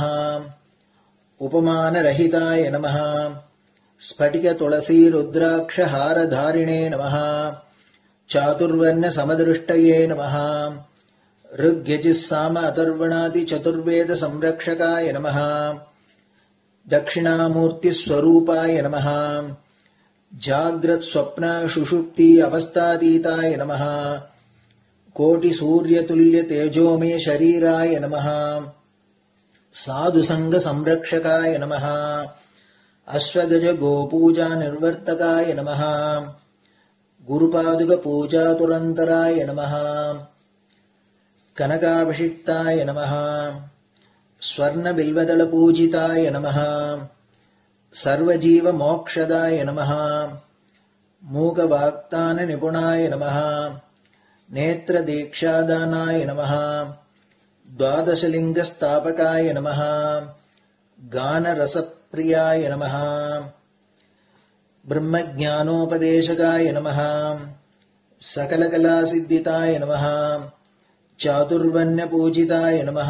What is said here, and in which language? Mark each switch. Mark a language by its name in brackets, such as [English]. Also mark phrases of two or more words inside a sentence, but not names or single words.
[Sanskrit] उपमानरहिताय नमः। स्फटिक तुलसी रुद्राक्ष हारधारिणे नमः। चातुर्वर्ण समदृष्टये नमः। ऋग्यजुस्साम अथर्वणादि चतुर्वेद संरक्षकाय नमः। दक्षिणामूर्ति स्वरूपाय नमः. जाग्रत् स्वप्न सुषुप्ति अवस्थातीताय नमः. कोटि सूर्य तुल्य तेजोमय शरीराय नमः. साधु सङ्ग संरक्षकाय नमः. अश्वगज गोपूजा निर्वर्तकाय नमः. गुरुपादुका पूजा धुरन्धराय नमः. कनकाभिषिक्ताय नमः. स्वर्ण बिल्वदल पूजिताय नमः. सर्वजीव मोक्षदाय नमः. मूक वाग्दान निपुणाय नमः. नेत्र दीक्षादानाय नमः. द्वादशलिंग स्थापकाय नमः. गान रसप्रियाय नमः. ब्रह्मज्ञानोपदेशकाय नमः. सकलकलासिद्धिताय नमः. चातुर्वण्यपूजिताय नमः.